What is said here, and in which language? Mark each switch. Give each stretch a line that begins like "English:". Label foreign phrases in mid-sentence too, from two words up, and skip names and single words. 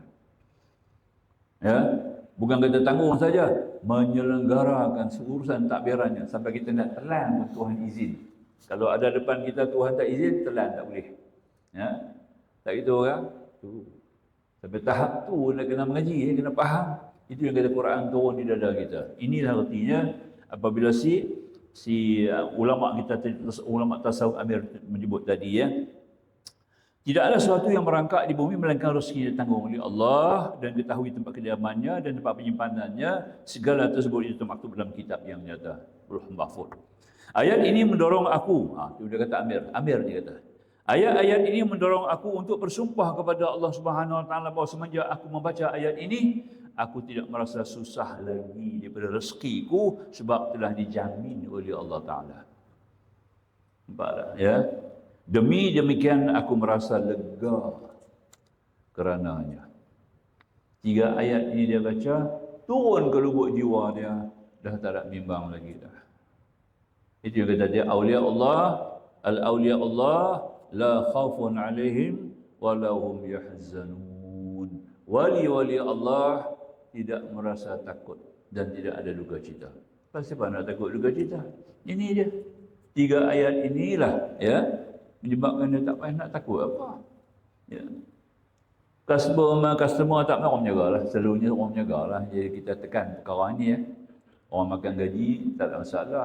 Malay: Ya, bukan kita tanggung saja, menyelenggarakan urusan takbirannya sampai kita nak telan pun Tuhan izin. Kalau ada depan kita Tuhan tak izin, telan tak boleh. Ya, tak gitu kan? Tu. Sampai tahap tu nak kena mengaji, kena faham. Itu yang kata Quran turun di dada kita. Inilah artinya apabila ulama kita, ulama tasawuf Amir menyebut tadi ya, tidak ada sesuatu yang merangkak di bumi melainkan rezeki ditanggung oleh Allah dan diketahui tempat kediamannya dan tempat penyimpanannya. Segala tersebut itu termaktub dalam kitab yang nyata, Luh Mahfuz. Ayat ini mendorong aku, itu dia kata Amir dia kata. Ayat-ayat ini mendorong aku untuk bersumpah kepada Allah
Arabic: سبحانه وتعالى
Malay: bahawa semenjak aku membaca ayat ini, aku tidak merasa susah lagi daripada rezekiku sebab telah dijamin oleh Allah Taala. Nampak tak? Ya. Demi demikian aku merasa lega kerananya. 3 ayat ini dia baca, turun ke lubuk jiwa dia, dah tak ada bimbang lagi dah. Itu yang kata dia,
Arabic: أولياء الله، الأولياء الله، لا خوف عليهم، ولهم يحزنون.
Malay: Wali-wali Allah tidak merasa takut dan tidak ada duka cita. Siapa nak takut duka cita? Ini dia. 3 ayat inilah ya menyebabkan dia tak payah nak takut apa. Ya. Customer tak mahu orang menjaga lah. Selalunya orang menjaga lah. Jadi kita tekan perkara ni ya. Orang makan gaji tak ada masalah.